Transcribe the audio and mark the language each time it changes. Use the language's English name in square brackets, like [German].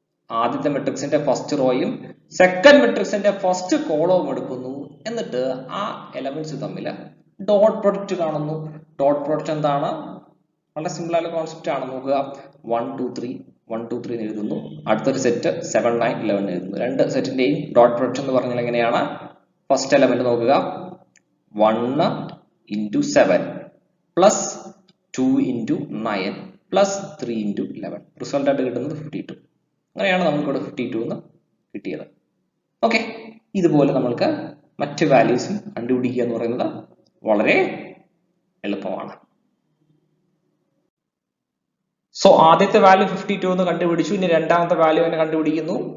[Malayalam] ആദ്യത്തെ മെട്രിക്സിന്റെ first റോയും second മെട്രിക്സിന്റെ ഫസ്റ്റ് കോളവും എടുക്കുന്നു. എന്നിട്ട് ആ എലമെന്റ്സ് തമ്മിൽ ഡോട്ട് പ്രൊഡക്റ്റ് കാണുന്നു. ഡോട്ട് പ്രൊഡക്റ്റ് എന്താണ്? വളരെ സിമ്പിൾ ആയിട്ടുള്ള കോൺസെപ്റ്റ് ആണ്. നോക്കുക, 1 2 3 1 2 3 എന്ന് എഴുതുന്നു. അടുത്തൊരു സെറ്റ് 7 9 11 എഴുതുന്നു. രണ്ട് സെറ്റിന്റെയും ഡോട്ട് പ്രൊഡക്റ്റ് എന്ന് പറഞ്ഞാൽ എങ്ങനെയാണ്? [English] First element നോക്കുക, 1 into 7 plus 2 into 9 plus 3 into 11. [Malayalam] Result ആയിട്ട് കിട്ടുന്നത് 52. അങ്ങനെയാണ് നമുക്കിവിടെ 52 എന്ന് കിട്ടിയത്. ഓക്കെ, ഇതുപോലെ നമ്മൾക്ക് മറ്റ് വാല്യൂസും കണ്ടുപിടിക്കുക എന്ന് പറയുന്നത് വളരെ എളുപ്പമാണ്. സോ ആദ്യത്തെ വാല്യൂ 52 എന്ന് കണ്ടുപിടിച്ചു. ഇനി രണ്ടാമത്തെ വാല്യൂ തന്നെ കണ്ടുപിടിക്കുന്നു.